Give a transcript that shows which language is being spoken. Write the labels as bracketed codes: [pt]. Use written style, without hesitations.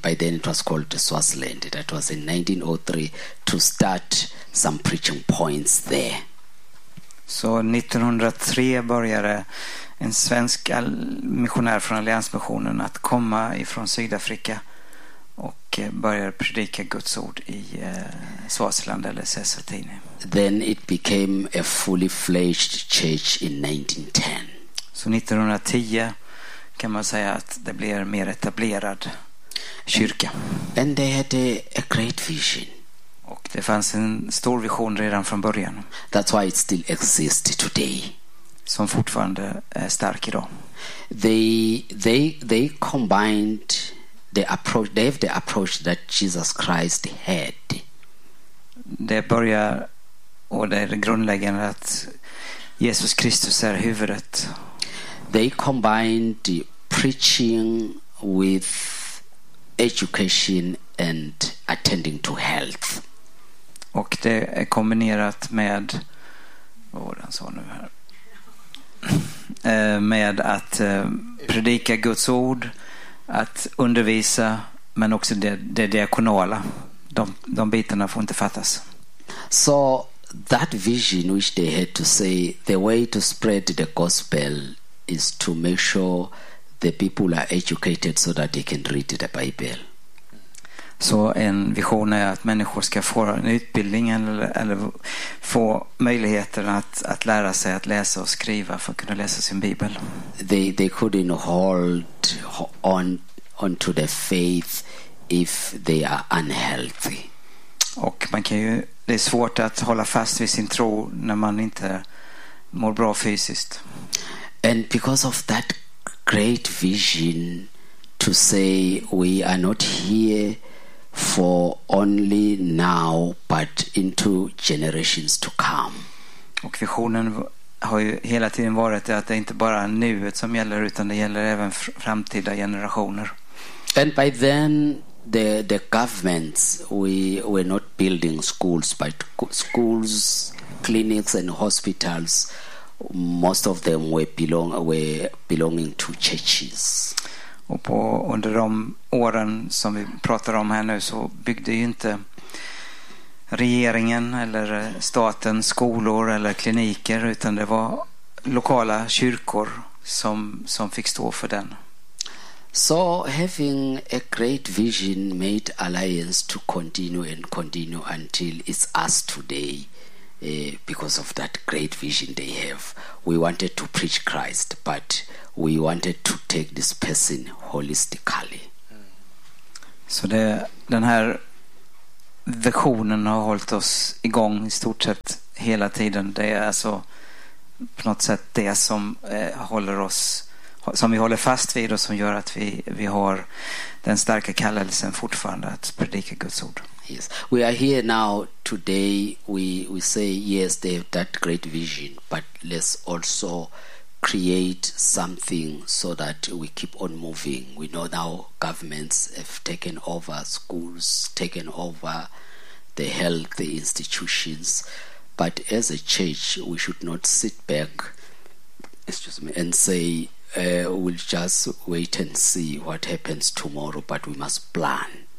[en] By then it was called Swaziland. That was in 1903 to start some preaching points there. [sv] Så 1903 började en svensk missionär från Alliansmissionen att komma ifrån Sydafrika och börja predika Guds ord i Swaziland eller Eswatini. [en] Then it became a fully fledged church in 1910. [sv] Så 1910 kan man säga att det blir mer etablerad kyrka. [en] And they had a great vision. [sv] Och det fanns en stor vision redan från början. [en] That's why it still exists today. [sv] Som fortfarande är stark idag. [en] They combined the approach. They have the approach that Jesus Christ had. [sv] Det börjar, och det är grundläggande att Jesus Kristus är huvudet. [en] They combined preaching with education and attending to health. [sv] Och det är kombinerat med vad var den sa nu här, med att predika Guds ord, att undervisa, men också det diakonala. De bitarna får inte fattas. [en] So that vision which they had to say, the way to spread the gospel is to make sure the people are educated so that they can read the Bible. [sv] Så en vision är att människor ska få en utbildning eller få möjligheten att lära sig att läsa och skriva för att kunna läsa sin bibel. [en] They couldn't hold on to the faith if they are unhealthy. [sv] Och man kan ju, det är svårt att hålla fast vid sin tro när man inte mår bra fysiskt. [en] And because of that great vision to say we are not here for only now but into generations to come. [sv] Och visionen har ju hela tiden varit att det inte bara är nuet som gäller, utan det gäller även framtida generationer. [en] And by then the governments, we were not building schools but schools, clinics and hospitals, most of them were belonging to churches. [sv] Och under de åren som vi pratar om här nu, så byggde ju inte regeringen eller staten skolor eller kliniker, utan det var lokala kyrkor som fick stå för den. [en] So having a great vision made Alliance to continue and continue until it's us today, because of that great vision they have. We wanted to preach Christ, but we wanted to take this person holistically. [sv] Så det, den här visionen har hållit oss igång i stort sett hela tiden. Det är alltså på något sätt det som håller oss, som vi håller fast vid och som gör att vi har den starka kallelsen fortfarande att predika Guds ord. [en] Yes. We are here now today, we say yes, they have that great vision, but let's also create something so that we keep on moving. We know now governments have taken over schools, taken over the health institutions, but as a church we should not sit back, excuse me, and say we'll just wait and see what happens tomorrow, but we must plan.